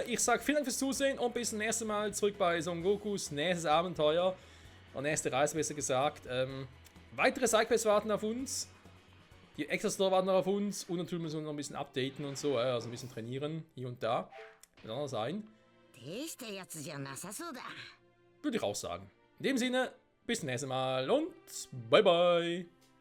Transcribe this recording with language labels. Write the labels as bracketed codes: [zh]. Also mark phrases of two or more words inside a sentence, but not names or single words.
[de] Ich sage vielen Dank fürs Zusehen und bis zum nächsten Mal zurück bei Son Gokus nächstes Abenteuer. Oder nächste Reise, besser gesagt. Weitere Sidequests warten auf uns. Die Extra-Store warten noch auf uns. Und natürlich müssen wir noch ein bisschen updaten und so. Also ein bisschen trainieren. Hier und da. Wird auch noch sein. [ja] 大したやつじゃなさそうだ [de] Würde ich auch sagen. In dem Sinne, bis zum nächsten Mal und [en] bye bye.